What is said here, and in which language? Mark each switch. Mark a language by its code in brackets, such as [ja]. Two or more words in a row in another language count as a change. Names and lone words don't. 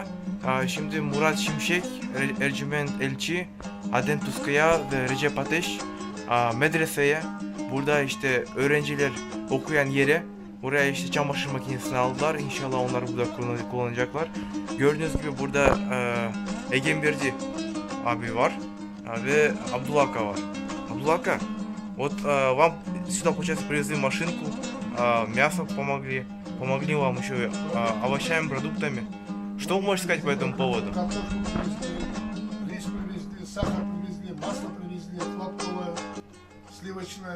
[tr] Şimdi Murat Şimşek, Ercüment Elçi, Adem Tuzkaya ve Recep Ateş medreseye, burada işte öğrenciler okuyan yere, buraya işte çamaşır makinesini aldılar. İnşallah onlar burada kullanacaklar. Gördüğünüz gibi burada Egemberdi abi var ve Abdullah Aka var. [ru] Abdullah Aka, вот вам сюда, получается, привезли машинку, мясо помогли вам еще овощами, продуктами. Что вы можете сказать по этому поводу? Картошку привезли, рис привезли, сахар привезли, масло привезли, хлопковое, сливочное.